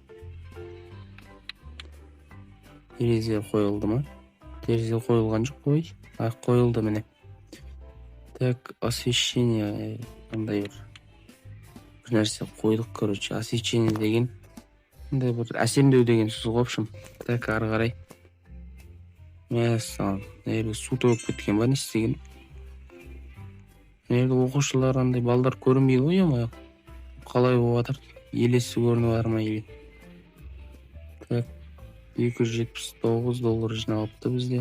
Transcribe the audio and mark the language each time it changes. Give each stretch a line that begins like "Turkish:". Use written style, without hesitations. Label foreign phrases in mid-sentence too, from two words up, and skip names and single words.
Kazakh: Терезе қойылды ма? Терезе қойылған жоқ қой. Қойылды міне. Так, освещение қандай бір нәрсе қойдық, освещение деген бір әсемдеу деген сөз,
Russian: в общем. Так,
Kazakh: ары қарай. Мәссаған, су төгіп кеткен ба, не істеген? Оқушылар андай балдар көрінбейді ғой, ема. Қалай болып жатыр? Елесі көрініп бар ма? Так, $279 жиналыпты бізде.